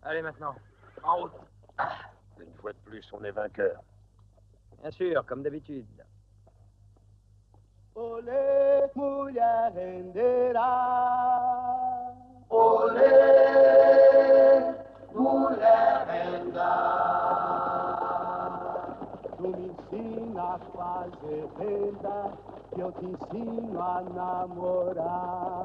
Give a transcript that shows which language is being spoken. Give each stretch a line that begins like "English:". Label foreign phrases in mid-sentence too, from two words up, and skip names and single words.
French: maintenant. En route. Une fois de plus, on est vainqueur. Bien sûr, comme d'habitude.
Portuguese: Olé, mulher renderá. Olé, mulher renda. Tu me ensina a fazer renda, que eu te ensino a namorar.